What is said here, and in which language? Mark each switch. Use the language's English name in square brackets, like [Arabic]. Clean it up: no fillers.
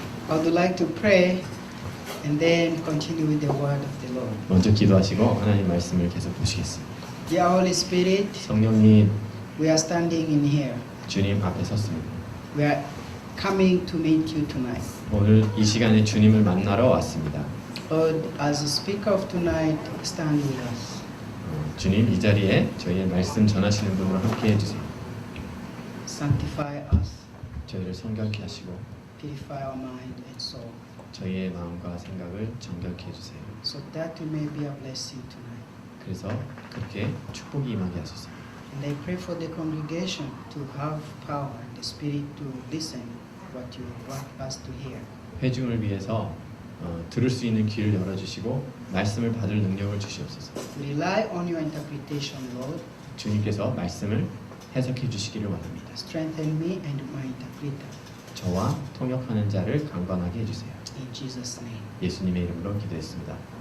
[English] I would like to pray and then continue with the word of the Lord. [Korean] 먼저 기도하시고 하나님 말씀을 계속 보시겠습니다. [English] Dear Holy Spirit, [Korean] 성령님, [English] we are standing in here. [Korean] 주님 앞에 섰습니다. [English] We are coming to meet you tonight. [Korean] 오늘 이 시간에 주님을 만나러 왔습니다. [English] Lord, as the speaker of tonight, stand with us. [Korean] 주님, 이 자리에 저희의 말씀 전하시는 분으로 함께 해주세요. [English] Sanctify us, [Korean] 저희를 성결케 하시고 [English] purify our mind and soul, [Korean] 저희의 마음과 생각을 정결케 해주세요. [English] so that we may be a blessing tonight. [Korean] 그래서 그렇게 축복이 임하게 하소서. [English] And I pray for the congregation to have power and the spirit to listen what you want us to hear. [Korean] 회중을 위해서 들을 수 있는 귀를 열어주시고 말씀을 받을 능력을 주시옵소서. [English] We rely on your interpretation, Lord. [Korean] 주님께서 말씀을 해석해 주시기를 원합니다. [English] Strengthen me and my interpreter. [Korean] 저와 통역하는 자를 강건하게 해주세요. [English] In Jesus' name. [Korean] 예수님의 이름으로 기도했습니다.